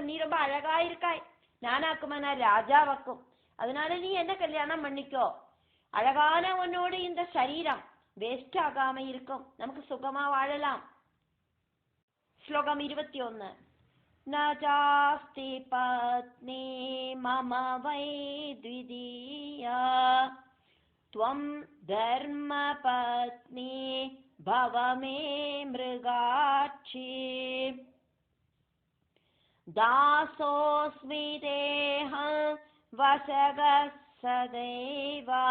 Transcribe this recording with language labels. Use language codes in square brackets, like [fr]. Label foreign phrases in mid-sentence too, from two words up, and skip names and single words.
[ta] நீ ரொம்ப அழகா இருக்காய், நானாக்குமா நான் ராஜாவாக்கும், அதனால நீ என்ன கல்யாணம் பண்ணிக்கோ. அழகான உன்னோட இந்த சரீரம் வேஸ்ட் ஆகாம இருக்கும், நமக்கு சுகமா வாழலாம். ஸ்லோகம் 21. [sa] नजास्ति पत्नी मम वै द्वितीया त्वं धर्म पत्नी भव मे मृगाक्षी दासोऽस्मि देह वसगः सदैव